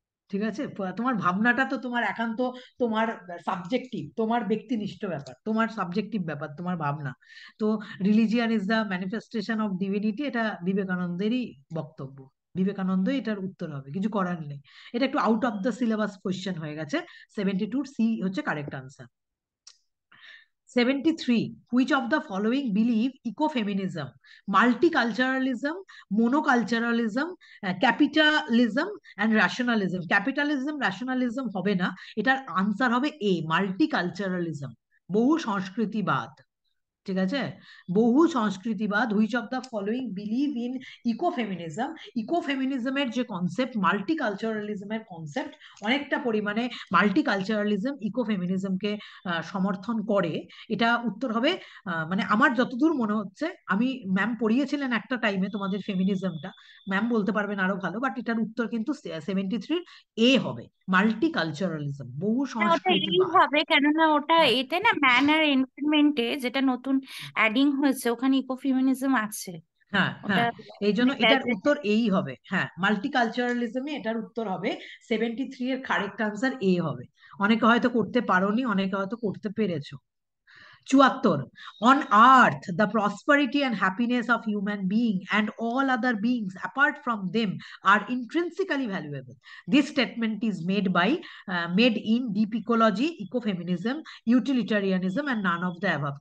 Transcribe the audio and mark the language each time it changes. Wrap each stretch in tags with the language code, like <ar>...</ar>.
<bn>ঠিক আছে, তোমার ভাবনাটা তো তোমার একান্ত তোমার সাবজেক্টিভ, তোমার ব্যক্তিনিষ্ঠ ব্যাপার, তোমার সাবজেক্টিভ ব্যাপার তোমার ভাবনা। তো</bn> <en>religion is the manifestation of divinity,</en> <bn>এটা বিবেকানন্দেরই বক্তব্য। বিবেকানন্দ এটার উত্তর হবে, কিছু করার নেই। এটা একটু</bn> <en>out of the syllabus question</en> <bn>হয়ে গেছে। 72 সি হচ্ছে correct answer. 73.</bn> <en>Which of the following believe ecofeminism, multiculturalism, monoculturalism, capitalism and rationalism?</en> <bn>Capitalism, rationalism হবে না, এটার আনসার হবে এ, মাল্টিকালচারালিজম, বহু সংস্কৃতিবাদ। ঠিক আছে, বহু সংস্কৃতিবাদ।</bn> <en>Which of the following believe in ecofeminism?</en> <bn>ইকোফেমিনিজমের যে কনসেপ্ট, মাল্টিকালচারালিজমের কনসেপ্ট, অনেকটা পরিমাণে মাল্টিকালচারালিজম ইকোফেমিনিজমকে সমর্থন করে। এটা উত্তর হবে মানে আমার যতদূর মনে হচ্ছে, আমি ম্যাম পড়িয়েছিলেন একটা টাইমে তোমাদের ফেমিনিজমটা, ম্যাম বলতে পারবেন আরো ভালো, বাট এটার উত্তর কিন্তু 73 এ হবে, মাল্টিকালচারালিজম, বহু হ্যাঁ ওটা এই সংস্কৃতিবাদ। হবে, কেননা ওটা এতে না ম্যান আর এনভায়রনমেন্টে যেটা নতুন অ্যাডিং হয়েছে ওখানে ইকোফেমিনিজম আছে। হ্যাঁ ওটা হ্যাঁ, এই জন্য মানে এটার প্রেজেন্ট। উত্তর এই হবে, হ্যাঁ মাল্টিকালচারালিজমে এটার উত্তর হবে। 73 এর কারেক্ট আনসার এ হবে। অনেকে হয়তো করতে পারোনি, অনেকে হয়তো করতে পেরেছো। 74.</bn> <en>On earth, the prosperity and happiness of human being and all other beings apart from them are intrinsically valuable. This statement is made in deep ecology, ecofeminism, utilitarianism and none of the above.</en>